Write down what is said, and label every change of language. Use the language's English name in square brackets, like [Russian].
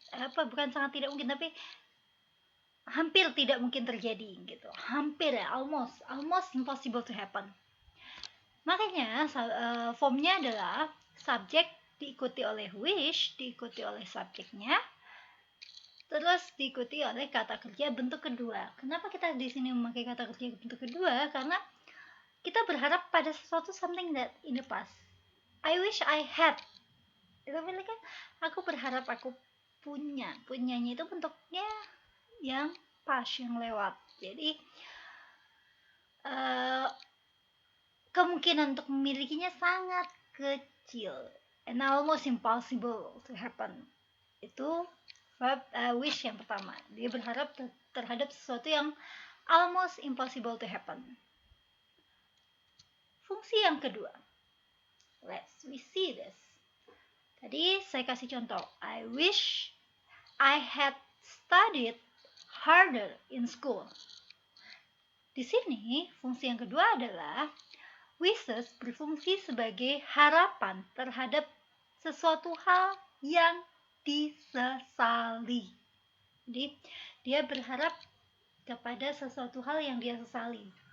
[Indonesian] Bukan sangat tidak mungkin, tapi hampir tidak mungkin terjadi gitu. Hampir ya, [English] almost impossible to happen. [Indonesian] Makanya formnya adalah subjek diikuti oleh wish, diikuti oleh subjeknya, terus diikuti oleh kata kerja bentuk kedua. Kenapa kita di sini memakai kata kerja bentuk kedua? Karena kita berharap pada sesuatu, [English] something that in the past. I wish I had. [Indonesian] Itu berarti kan aku berharap aku punya. Punyanya itu bentuknya yang past, yang lewat. Jadi kemungkinan untuk memilikinya sangat kecil, [English] and almost impossible to happen. [Indonesian] Itu verb wish yang pertama. Dia berharap terhadap sesuatu yang [English] almost impossible to happen. [Indonesian] Fungsi yang kedua, [English] let's we see this. [Indonesian] Tadi saya kasih contoh, [English] I wish I had studied harder in school. [Indonesian] Di sini fungsi yang kedua adalah wishes berfungsi sebagai harapan terhadap sesuatu hal yang disesali. Jadi, dia berharap kepada sesuatu hal yang dia sesali.